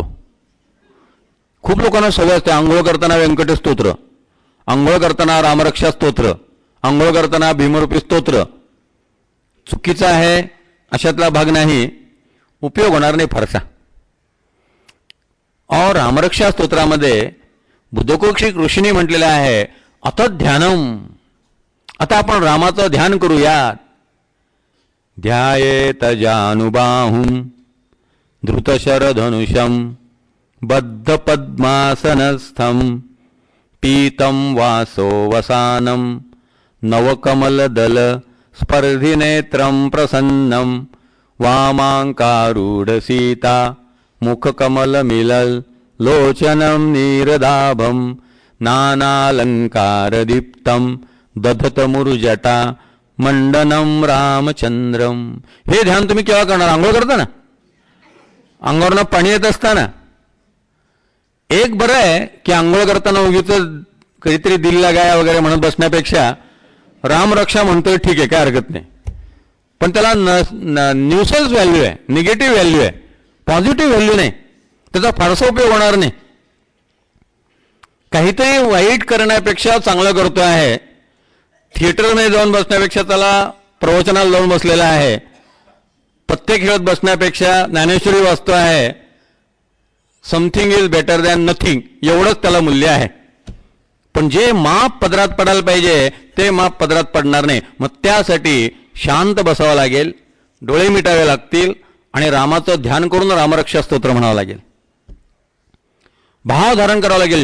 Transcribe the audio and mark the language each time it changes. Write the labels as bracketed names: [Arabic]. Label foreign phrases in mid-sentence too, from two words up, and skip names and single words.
[Marathi] खूप लोकांना सवय असते, आंघोळ करताना व्यंकटेश स्तोत्र, आंघोळ करताना रामरक्षा स्तोत्र, आंघोळ करताना भीमरूपी स्तोत्र. चुकीचा आहे अशातला भाग नाही, उपयोग होणार नाही फारसा. और रामरक्षा स्तोत्रामध्ये बुद्धकोक्षी ऋषींनी म्हटलेलं आहे [Sanskrit] अथ ध्यानम, [Marathi] आता आपण रामाचं ध्यान करूयात. [Sanskrit] ध्यायेत जानुबाहुं धृतशरधनुषं बद्ध पद्मासनस्थं पीतं वासो वसानं नवकमलदल स्पर्धिनेत्रं प्रसन्नं वामाङ्कारूढ सीता मुखकमलमिलल लोचनं नीरदाभं नानालंकारदीप्तं दधतमुरुजटा मंडनम रामचंद्रम. [Marathi] हे ध्यान तुम्ही केव्हा करणार? आंघोळ करताना, अंगावरनं पाणी येत असताना. एक बरं आहे की आंघोळ करताना उगीच कधीतरी दिल्ला गाया वगैरे म्हणत बसण्यापेक्षा रामरक्षा म्हणतोय, ठीक आहे, काय हरकत नाही. पण त्याला [English] nuisance value [Marathi] आहे, [English] negative value [Marathi] आहे, [English] positive value [Marathi] नाही. त्याचा फारसा उपयोग होणार नाही. काहीतरी वाईट करण्यापेक्षा चांगलं करतो आहे. थिएटरमध्ये जाऊन बसण्यापेक्षा त्याला प्रवचनाला जाऊन बसलेला आहे. पत्ते खेळत बसण्यापेक्षा ज्ञानेश्वरी वाचतो आहे. [English] something is better than nothing, [Marathi] एवढंच त्याला मूल्य आहे. पण जे माप पदरात पडायला पाहिजे ते माप पदरात पडणार नाही. मग त्यासाठी शांत बसावं लागेल, डोळे मिटावे लागतील आणि रामाचं ध्यान करून रामरक्षा स्तोत्र म्हणावं लागेल. भाव धारण करावं लागेल.